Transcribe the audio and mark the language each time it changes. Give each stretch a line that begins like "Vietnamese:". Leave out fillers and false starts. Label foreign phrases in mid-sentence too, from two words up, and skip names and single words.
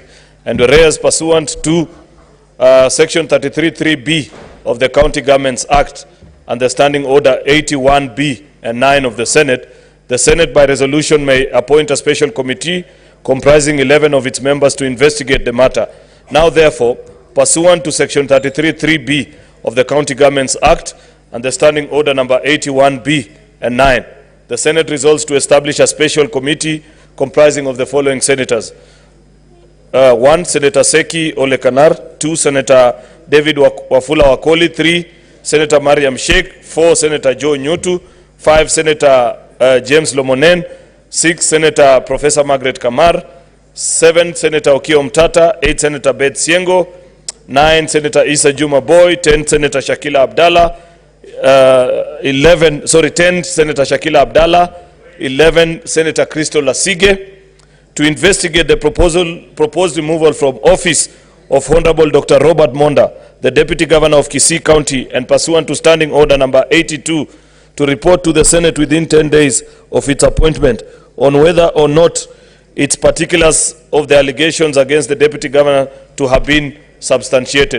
English: And whereas pursuant to Section 33(3)(b) of the County Governments Act and the Standing Order 81(b) and 9 of the Senate by resolution may appoint a special committee comprising 11 of its members to investigate the matter. Now, therefore, pursuant to Section 33(3)(b) of the County Governments Act and the Standing Order number 81(b) and 9, the Senate resolves to establish a special committee comprising of the following senators. 1, Senator Seki Olekanar. 2, Senator David Wafula Wakoli. 3, Senator Mariam Sheikh. 4, Senator Joe Nyotu. 5, Senator James Lomonen. 6, Senator Professor Margaret Kamar. 7, Senator Okio Mtata. 8, Senator Beth Siengo. 9, Senator Isa Juma Boy. 10, Senator Shakila Abdallah. 10, Senator Shakila Abdallah. 11, Senator Crystal Lasige, to investigate the proposed removal from office of Honorable Dr. Robert Monda, the Deputy Governor of Kisii County, and pursuant to Standing Order number 82, to report to the Senate within 10 days of its appointment on whether or not its particulars of the allegations against the Deputy Governor to have been substantiated.